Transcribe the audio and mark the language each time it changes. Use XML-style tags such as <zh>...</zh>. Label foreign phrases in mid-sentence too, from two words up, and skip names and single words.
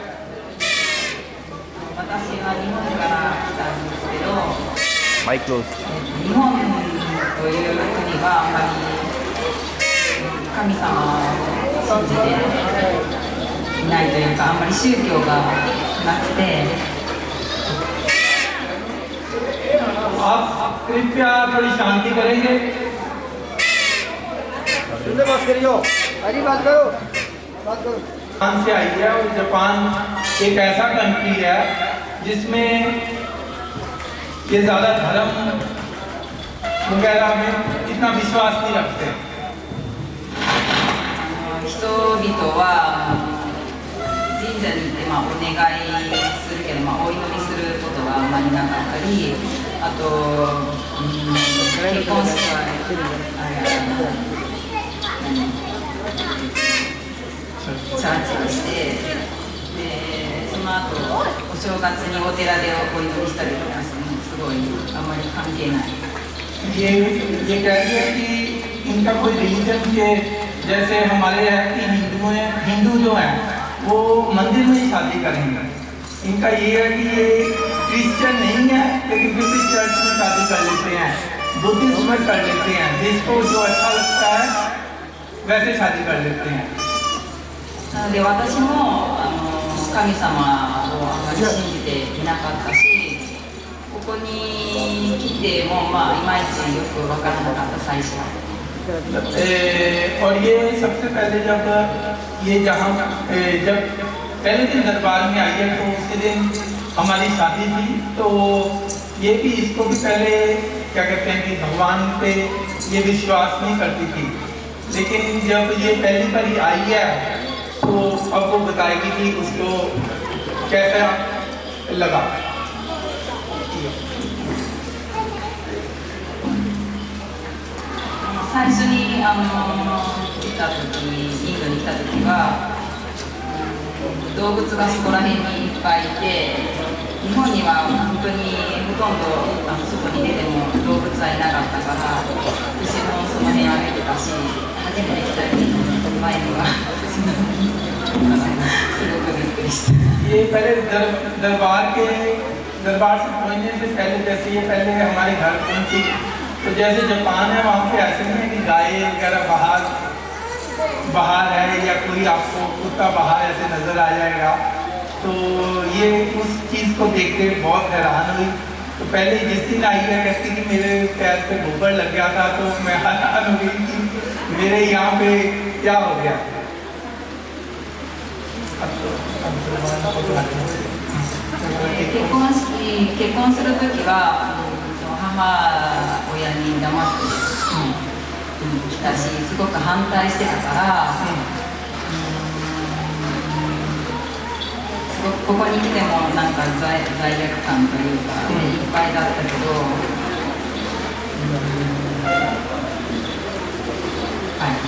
<ja>私は日本から来たんですけど、マイクローズ。日本という国はあんまり神様を信じていないというか、あんまり宗教がなくて、</ja> <hi>आप कृपया थोड़ी शांति करेंगे। बात करियो, अरे बात करो, बात करो। जापान से आई है, और जापान एक ऐसा कंट्री है जिसमें ये ज़्यादा धर्म वगैरह में इतना विश्वास नहीं रखते।</hi> <ja>人々は神社に行ってお願いするけど、お祈りすることがあんまりなかったり、あと、結婚式はチャーチをして、でその後お正月にお寺でお祈りしたりとかしてもすごいあんまり関係ない。</ja> <hi>ये कह रही है कि इनका कोई रिलीजन के जैसे हमारे है कि हिंदू जो हैं वो मंदिर में ही शादी करेंगे। इनका ये है कि ये क्रिश्चियन नहीं है, लेकिन फिर भी चर्च में शादी कर लेते हैं, बुद्धिस्ट में कर लेते हैं, जिसको जो अच्छा लगता है वैसे शादी कर लेते हैं।</hi> <ja>なので私も神様をあまり信じていなかったし、ここに来てもいまいちよく分からなかった最初は。</ja> <hi>और ये सबसे पहले जब पहले दिन दरबार में आई है तो उसी दिन हमारी शादी थी, तो ये भी इसको भी पहले क्या कहते हैं कि भगवान पे ये विश्वास नहीं करती थी, लेकिन जब ये पहली बारी आई है तो अब वो बताएगी कि उसको कैसा लगा।</hi> <ja>最初に来た時、インドに来た時は動物がそこら辺にいっぱいいて、日本には本当にほとんど外に出ても動物はいなかったから、私もその辺歩いてたし、初めて来た時の前にはすごくびっくりした。</ja> <hi>ये पहले दरबार से पहुंचने से पहले, जैसे ये पहले हमारे घर पहुंची, तो जैसे जापान है वहाँ पे ऐसे नहीं है कि गाय वगैरह बाहर है या कोई आपको कुत्ता बाहर ऐसे नजर आ जाएगा। तो ये उस चीज़ को देख के बहुत हैरान हुई। तो पहले जिस दिन आई है कहती कि मेरे पैर पे गोबर लग गया था, तो मैं हैरान हो गई कि मेरे यहाँ पे क्या हो गया।</hi> <ja>結婚するときは母親に黙って来たし、すごく反対してたから、すごくここに来てもなんか罪悪感というか、いっぱいだったけど、はい。</ja>